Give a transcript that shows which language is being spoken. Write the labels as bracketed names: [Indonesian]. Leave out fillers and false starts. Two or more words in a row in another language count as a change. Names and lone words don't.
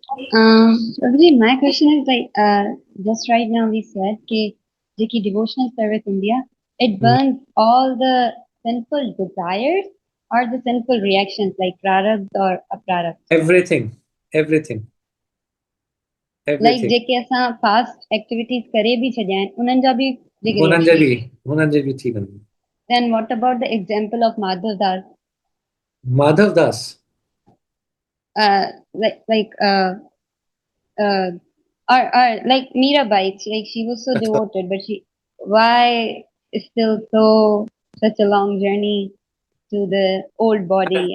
[English] Prabhuji, my question is like, just right now we said कि Jiki devotional service India, it burns all the sinful desires or the sinful reactions like prarabdha or aprarabdha. Everything. [Sindhi] Like जेके असां [English] past activities [Sindhi] करे भी छॾिया आहिनि उन्हनि जा बि जेके reactions. हुननि जे बि थी वञनि. [English] Then what about the example of Madhav Das? Madhav Das. Or like Mirabai, like she was so devoted, but why is still such a long journey to the old body?